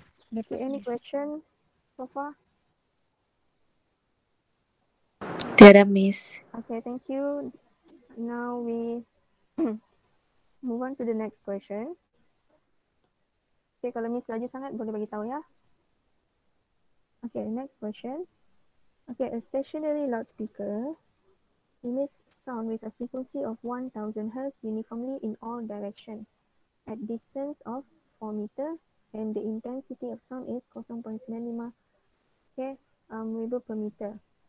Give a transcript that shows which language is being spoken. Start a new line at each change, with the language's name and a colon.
English: Okay, any question so far?
Malay: Tiada, Miss.
English: Okay, thank you. Now we move on to the next question.
Malay: Okay, kalau Miss laju sangat boleh bagi tahu ya.
English: Okay, next question. Okay, a stationary loudspeaker emits sound with a frequency of 1000 Hz uniformly in all directions at distance of 4 meter, and the intensity of sound is 0.95 Weber per meter.